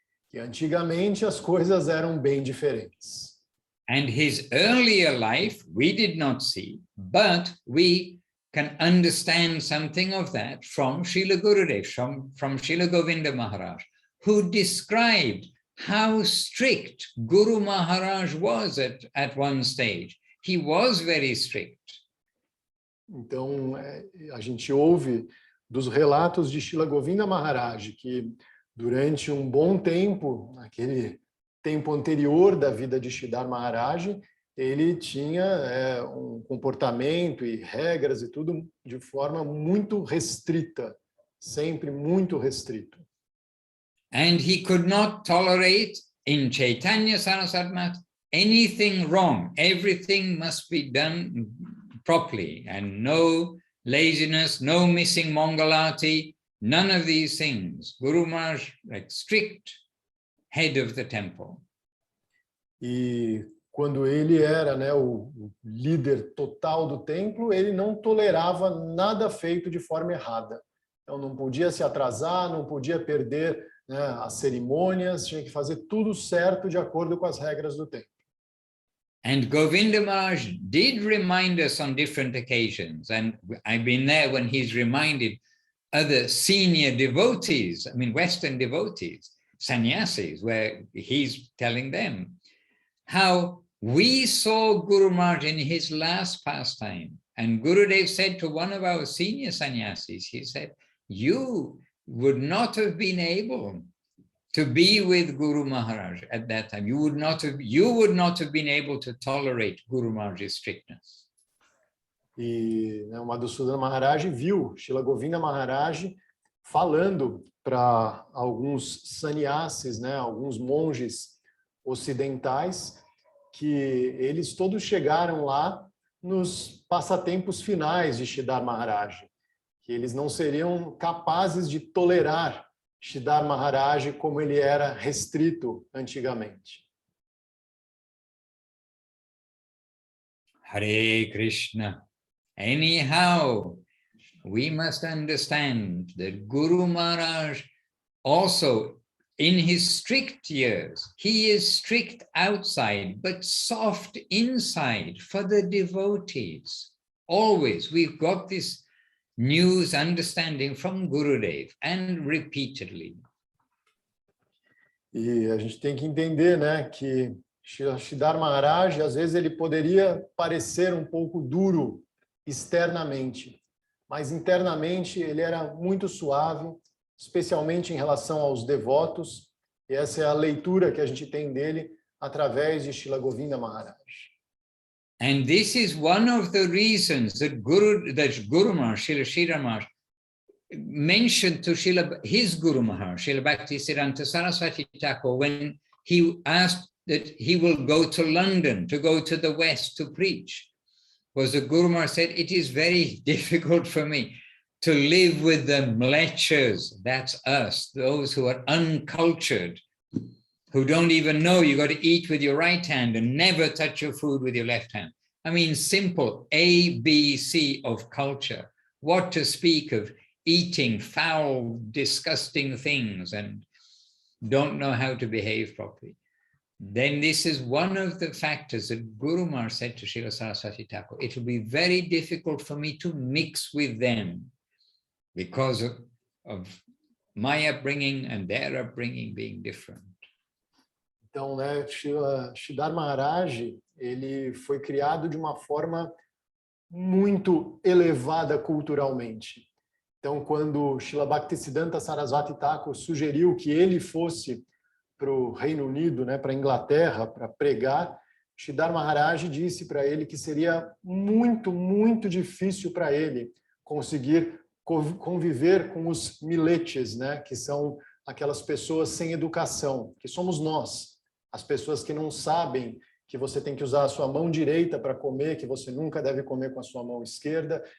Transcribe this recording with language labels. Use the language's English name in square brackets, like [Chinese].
[Portuguese] Que antigamente as coisas eram bem diferentes. [English] And his earlier life we did not see, but we can understand something of that from Srila Gurudev, from Srila Govinda Maharaj, who described how strict Guru Maharaj was at one stage. He was very strict. [Portuguese] Então, a gente ouve dos relatos de Srila Govinda Maharaj que durante um bom tempo, naquele tempo anterior da vida de Sridhar Maharaj, ele tinha um comportamento e regras e tudo de forma muito restrita, sempre muito restrito. [English] And he could not tolerate in Chaitanya Saraswati Math anything wrong. Everything must be done properly, and no laziness, no missing Mangalarti, none of these things. Guru Maharaj, like strict head of the temple. [Portuguese] E quando ele era, né, o líder total do templo, ele não tolerava nada feito de forma errada. Então não podia se atrasar, não podia perder, né, as cerimônias, tinha que fazer tudo certo de acordo com as regras do templo. [English] And Govinda Maharaj did remind us on different occasions, and I've been there when he's reminded other senior devotees, I mean Western devotees, sannyasis, where he's telling them how we saw Guru Maharaj in his last pastime. And Gurudev said to one of our senior sannyasis, he said, you would not have been able to be with Guru Maharaj at that time. You would not have been able to tolerate Guru Maharaj's strictness. [Portuguese] E, né, o Madhusudana Maharaj viu Srila Govinda Maharaj falando para alguns sannyasis, né, alguns monges ocidentais, que eles todos chegaram lá nos passatempos finais de Sridhar Maharaj, que eles não seriam capazes de tolerar Sridhar Maharaj como ele era restrito antigamente. [Sanskrit] Hare Krishna. [English] Anyhow, we must understand that Guru Maharaj also, in his strict years, he is strict outside, but soft inside for the devotees. Always, we've got this news understanding from Gurudev, and repeatedly. [Portuguese] E a gente tem que entender, né, que Sridhar Maharaj, às vezes ele poderia parecer um pouco duro externamente, mas internamente ele era muito suave, especialmente em relação aos devotos, e essa é a leitura que a gente tem dele através de Srila Govinda Maharaj. [English] And this is one of the reasons that Guru Maharaj, Srila Sridhar Maharaj, mentioned to his Guru Maharaj, Srila Bhaktisiddhanta Saraswati Thakur, when he asked that he will go to London, to go to the West to preach, was the Guru Maharaj said, it is very difficult for me to live with the mlechas, that's us, those who are uncultured, who don't even know you got to eat with your right hand and never touch your food with your left hand. I mean, simple ABC of culture. What to speak of eating foul, disgusting things and don't know how to behave properly. Then this is one of the factors that Guru Maharaj said to Srila Saraswati Thakur, it will be very difficult for me to mix with them because of my upbringing and their upbringing being different. [Portuguese] Então, né, Sridhar Maharaj, ele foi criado de uma forma muito elevada culturalmente. Então, quando Srila Bhaktisiddhanta Saraswati Thakur sugeriu que ele fosse para o Reino Unido, né, para a Inglaterra, para pregar, Sridhar Maharaj disse para ele que seria muito, muito difícil para ele conseguir conviver com os miletes, né, que são aquelas pessoas sem educação, que somos nós, as pessoas que não sabem que você tem que usar a sua mão direita para comer, que você nunca deve comer com a sua mão esquerda.